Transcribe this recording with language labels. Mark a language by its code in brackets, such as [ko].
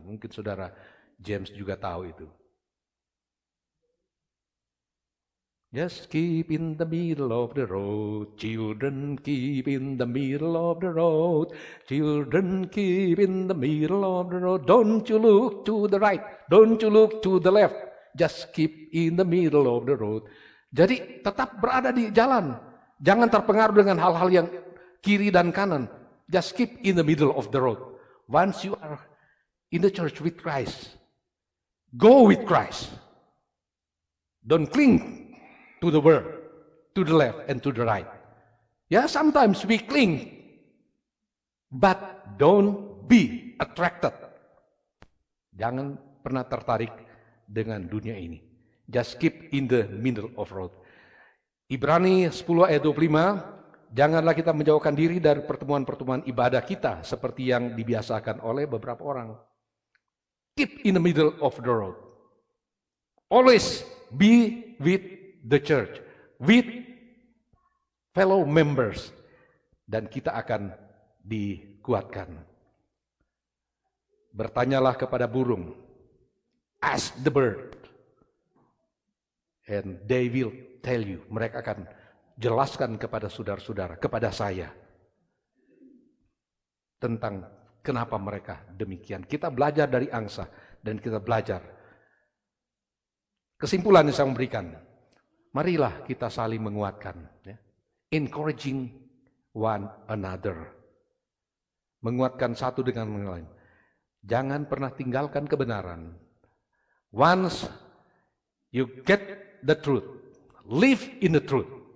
[id] Mungkin Saudara James juga tahu itu. [en] Just keep in the middle of the road, children, keep in the middle of the road, children, keep in the middle of the road. Don't you look to the right, don't you look to the left, just keep in the middle of the road. [id] Jadi tetap berada di jalan, jangan terpengaruh dengan hal-hal yang kiri dan kanan. [en] Just keep in the middle of the road. Once you are in the church with Christ, go with Christ. Don't cling to the world, to the left and to the right. Yeah, sometimes we cling, but don't be attracted. [id] Jangan pernah tertarik dengan dunia ini. [en] Just keep in the middle of road. [id] Ibrani 10 ayat 25, janganlah kita menjauhkan diri dari pertemuan-pertemuan ibadah kita seperti yang dibiasakan oleh beberapa orang. [en] Keep in the middle of the road. Always be with the church, with fellow members, [id] dan kita akan dikuatkan. Bertanyalah kepada burung, [en] ask the bird, and they will tell you. [id] Mereka akan jelaskan kepada saudara-saudara, kepada saya, tentang kenapa mereka demikian. Kita belajar dari angsa, dan kita belajar. Kesimpulan yang saya memberikan, marilah kita saling menguatkan, ya. [en] Encouraging one another. [id] Menguatkan satu dengan yang lain. Jangan pernah tinggalkan kebenaran. [en] Once you get the truth, live in the truth.